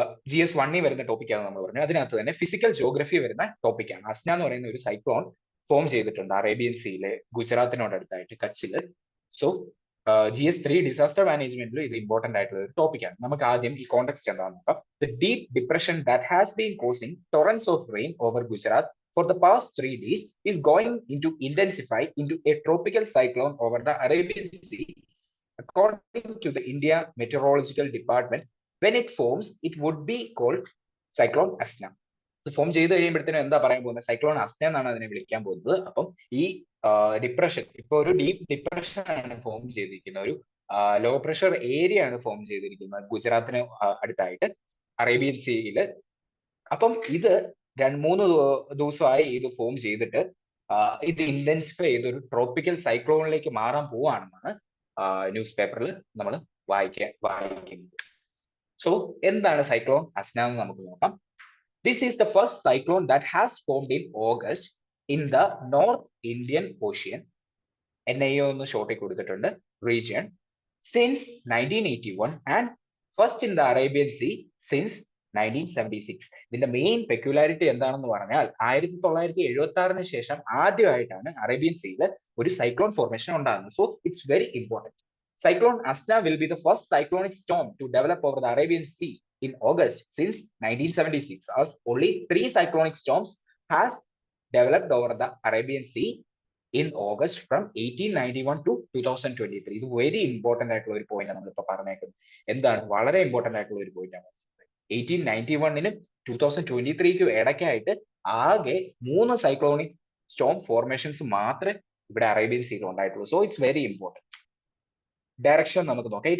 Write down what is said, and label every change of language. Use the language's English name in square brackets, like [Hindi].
[Malayalam] GS1 വരുന്ന ടോപ്പിക്കാണ് നമ്മൾ പറഞ്ഞത്. അതിനകത്ത് തന്നെ ഫിസിക്കൽ ജോഗ്രഫി വരുന്ന ടോപ്പിക്കാണ്. അസ്ന എന്ന് പറയുന്ന ഒരു സൈക്ലോൺ ഫോം ചെയ്തിട്ടുണ്ട് അറേബ്യൻ സീയിലെ ഗുജറാത്തിനോടടുത്തായിട്ട് കച്ചില്. സോ GS3 ഡിസാസ്റ്റർ മാനേജ്മെന്റിൽ ഇത് ഇമ്പോർട്ടന്റ് ആയിട്ടുള്ള ഒരു ടോപ്പിക്കാണ്. നമുക്ക് ആദ്യം ഈ കോണ്ടെക്സ്റ്റ് എന്താണെന്ന് നോക്കാം. [English] The deep depression that has been causing torrents of rain over Gujarat for the past 3 days is going to intensify into a tropical cyclone over the Arabian Sea. According to the India Meteorological Department, when it forms, it would be called Cyclone Asna. [Malayalam] ഇത് form ചെയ്ത് കഴിയുമ്പോഴത്തേനും എന്താ പറയാൻ പോകുന്നത്? Cyclone Asna എന്നാണ് അതിനെ വിളിക്കാൻ പോകുന്നത്. അപ്പം ഈ ഡിപ്രഷൻ ഇപ്പൊ ഒരു ഡീപ് ഡിപ്രഷൻ ആണ് ഫോം ചെയ്തിരിക്കുന്ന ഒരു ലോ പ്രഷർ ഏരിയ ആണ് ഫോം ചെയ്തിരിക്കുന്നത് ഗുജറാത്തിന് അടുത്തായിട്ട് അറേബ്യൻ സീയില്. അപ്പം ഇത് 2-3 ദിവസമായി ഇത് ഫോം ചെയ്തിട്ട് ഇത് ഇന്റൻസിഫൈ ചെയ്ത് ഒരു ട്രോപ്പിക്കൽ സൈക്ലോണിലേക്ക് മാറാൻ പോവാണെന്നാണ് ന്യൂസ് പേപ്പറിൽ നമ്മൾ വായിക്കുന്നത്. സോ എന്താണ് സൈക്ലോൺ അസ്ന എന്ന് നമുക്ക് നോക്കാം. [English] This is the first cyclone that has formed in August in the North Indian Ocean. [Malayalam] NIO എന്ന് ഷോർട്ടിൽ കൊടുത്തിട്ടുണ്ട്. [English] Region since 1981 and first in the Arabian Sea since 1976. [Malayalam] ഇതിന്റെ മെയിൻ പെക്യുലാരിറ്റി എന്താണെന്ന് പറഞ്ഞാൽ 1976 ശേഷം ആദ്യമായിട്ടാണ് അറേബ്യൻ സീയിൽ ഒരു സൈക്ലോൺ ഫോർമേഷൻ ഉണ്ടാകുന്നത്. [English] So it's very important. Cyclone Asna will be the first cyclonic storm to develop over the Arabian Sea in August since 1976, as only 3 cyclonic storms have developed over the Arabian Sea in August from 1891 to 2023. [Malayalam] ഇത് very important ആയിട്ടുള്ള ഒരു point ആണ് നമ്മളിപ്പോൾ പറഞ്ഞേക്കുന്നത്. എന്താണ് വളരെ important ആയിട്ടുള്ള ഒരു പോയിന്റ് ആണ്. 1891നും 2023ക്കും ഇടയ്ക്കായിട്ട് ആകെ 3 സൈക്ലോണിക് സ്റ്റോം ഫോർമേഷൻസ് മാത്രമേ ഇവിടെ അറേബ്യൻ സീയിൽ ഉണ്ടായിട്ടുള്ളൂ. [English] So it's very important. [Malayalam] Direction നമുക്ക് നോക്കാം.